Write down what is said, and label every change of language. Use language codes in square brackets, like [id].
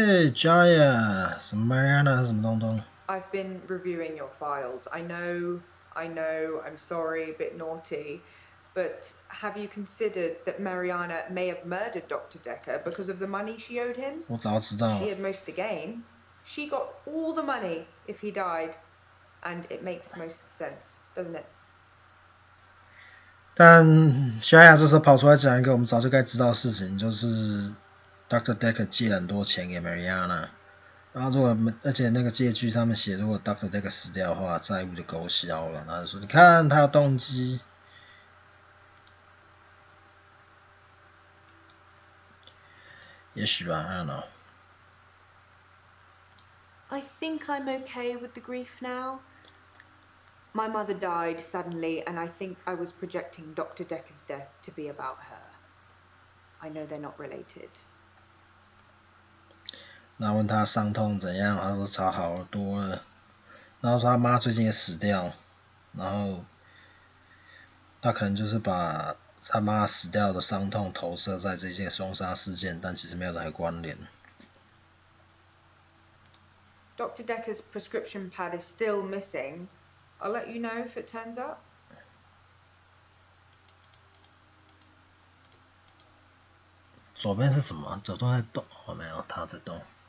[zh] Jaya 什么 Mariana 什么东东 [en] I've been reviewing your files. I know, I'm sorry, a bit naughty, but have you considered that Mariana may have murdered Dr. Dekker because of the money she owed him? [zh] 我早知道 [en] She had most to gain. She got all the money if he died, and it makes most sense, doesn't it? [zh] 但 Jaya 这时候跑出来讲一个我们早就该知道的事情，就是 Dr. Dekker 借了很多钱给 Mariana， 然后而且那个借据上面写，如果 Dr. Dekker 死掉的话，债务就勾销了。然后就说，你看他有动机。也许吧 [en] ，I don't know。 I think I'm okay with the grief now. My mother died suddenly, and I think I was projecting Dr. Dekker's death to be about her. I know they're not related. [zh] 然后问他伤痛怎样，他说超好多了。然后说他妈最近也死掉，然后他可能就是把他妈死掉的伤痛投射在这些凶杀事件，但其实没有任何关联。 [en] Dr. Dekker's prescription pad is still missing. I'll let you know if it turns up. [zh] 左边是什么？左边在动？哦，没有，他在动。